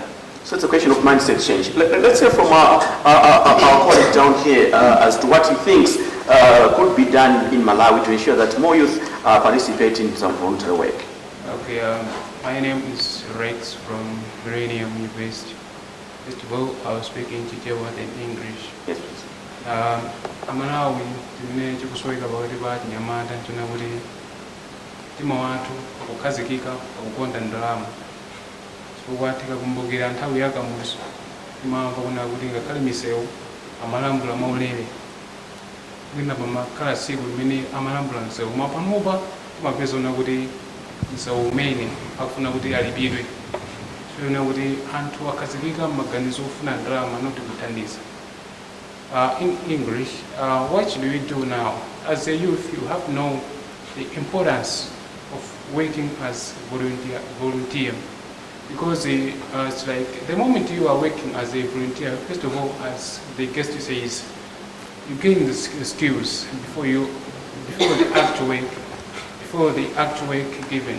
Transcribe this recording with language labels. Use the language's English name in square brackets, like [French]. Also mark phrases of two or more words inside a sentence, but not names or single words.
[English] So it's a question of mindset change. Let's hear from our colleague down here as to what he thinks could be done in Malawi to ensure that more youth participate in some voluntary work. Okay, my name is Rex from Millennium University. First of all, I was speaking Chichewa in English. Yes, please. [Nyanja] Amalawi timene chikusweka pakati pa chinyamata chona kuti mtima wathu akukhazikika akukonda ndalama, chifukwa tikakumbukira nthawi yakamuso timamva kuna kuti ngakhale misewu amalambula maulere kwina pamakhala tsiku limene amalambula msewu mapanopa timapeza una kuti msewu umene akufuna kuti alipidwe, tiona kuti anthu akhazikika m'maganizo ofuna ndalama noti kuthandiza. [English] In English, what should we do now? As a youth, you have to know the importance of working as volunteer, because it's like the moment you are working as a volunteer, first of all, as the guest says, you gain the skills before the act work given.